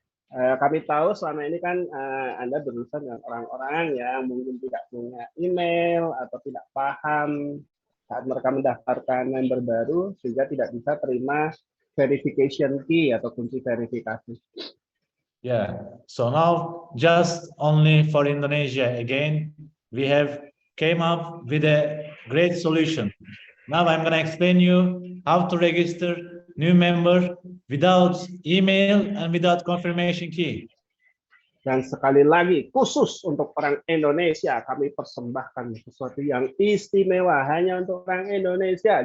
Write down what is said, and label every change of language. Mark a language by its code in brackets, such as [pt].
[id] Kami tahu selama ini kan Anda berurusan dengan orang-orang yang mungkin tidak punya email atau tidak paham saat mereka mendaftarkan member baru, sehingga tidak bisa terima verification key atau kunci verifikasi. [en] Yeah, so now just only for Indonesia again, we have came up with a great solution. Now I'm going to explain you how to register new member without email and without confirmation key. [id] Dan sekali lagi, khusus untuk orang Indonesia, kami persembahkan sesuatu yang istimewa hanya untuk orang Indonesia.